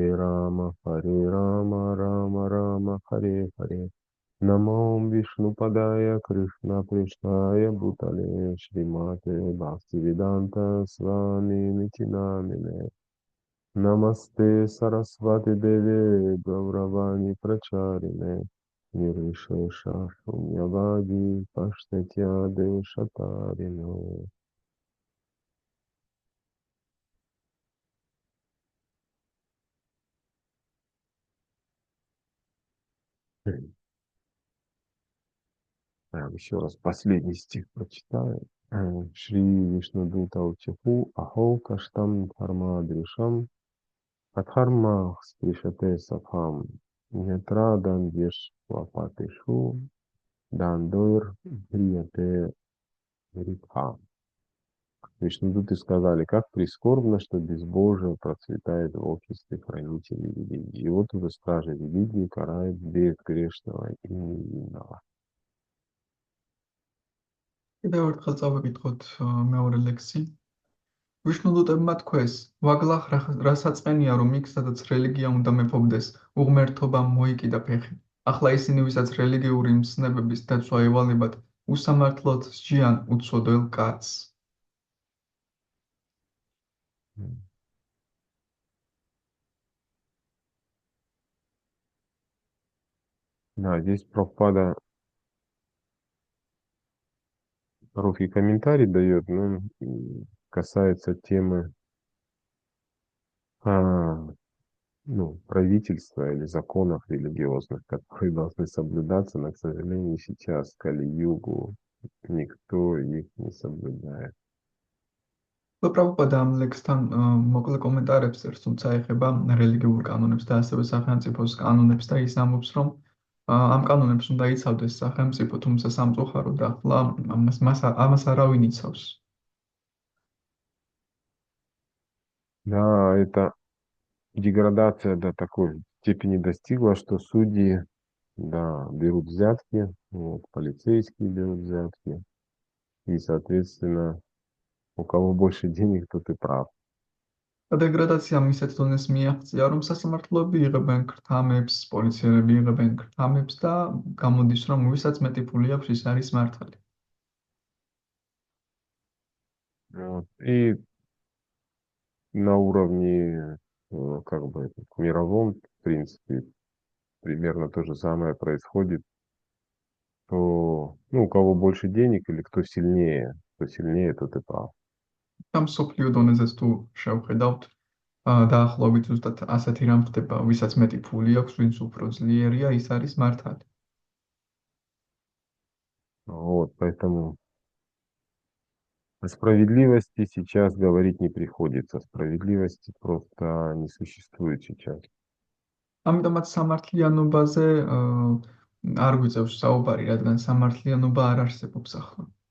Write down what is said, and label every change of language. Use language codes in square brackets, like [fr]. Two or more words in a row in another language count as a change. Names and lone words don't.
[sa] राम राम राम हरे हरे नमो विष्णुपादाय कृष्णप्रेष्ठाय भूतले श्रीमते भक्तिवेदान्तस्वामिन् इतिनामिने नमस्ते सारस्वते देवे गौरवाणी प्रचारिणे निर्विशेष शून्यवादि पाश्चात्य देशतारिणे. [ru] Еще раз последний стих прочитаю. [sa] श्री विष्णुदूता ऊचुः अहो कष्टं धर्मदृशाम् अधर्मः स्पृशते सभाम् यत्रादण्ड्येष्वपापेषु दण्डो ध्रियते वृथा. [ru] Вишнудуты сказали, как прискорбно, что безбожие процветает в обществе хранителей религии. И вот уже стражи религии карает безгрешного и невинного. [ka] კიდევ ერთხელ წავიკითხოთ მეორე ლექსი. ვიშნუდუტებმა თქვეს, ვაგლახ რასაწყენია, რომ იქ, სადაც რელიგია უნდა მეფობდეს, უღმერთობამ მოიკიდა ფეხი. ახლა ისინი, ვისაც რელიგიური მცნებების დაცვა ევალებათ, უსამართლოდ სჯიან უცოდველ კაცს. [ru] Да, здесь Прабхупада русский комментарий дает, но касается темы правительства или законов религиозных, которые должны соблюдаться, но, к сожалению, сейчас, в Кали-югу, никто их не соблюдает. [ka] პრაბჰუპადა ამ ლექსთან მოკლე კომენტარებს წერს, თუმცა ეხება რელიგიურ კანონებს და ასევე სახელმწიფოს კანონებს და ის ამბობს, რომ ამ კანონებს უნდა იცავდეს სახელმწიფო, თუმცა სამწუხაროდ ახლა ამას არავინ იცავს. [ru] Да, эта деградация до такой степени достигла, что судьи, да, берут взятки, вот, полицейские берут взятки, и, соответственно, у кого больше денег, тот и прав. [ka] დეგრადაციამ ისეთ დონეს მიაღწია, რომ სასამართლოები იღებენ ქრთამებს, პოლიციელები იღებენ ქრთამებს და გამოდის, რომ ვისაც მეტი ფული აქვს, ის არის მართალი. [ru] Вот. И на уровне, как бы, мировом, в принципе, примерно то же самое происходит, то, у кого больше денег или кто сильнее, тот и прав. [ka] ამ სოფლიო დონეზეც თუ შევხედავთ, დაახლოებით ზუსტად ასეთი რამ ხდება, ვისაც მეტი ფული აქვს, ვინც უფრო ძლიერია, ის არის მართალი. [ru] Вот, поэтому о справедливости сейчас говорить не приходится. Справедливости просто не существует сейчас. [ka] ამიტომაც სამართლიანობაზე არ გვიწევს საუბარი, რადგან სამართლიანობა არ არსებობს ახლა.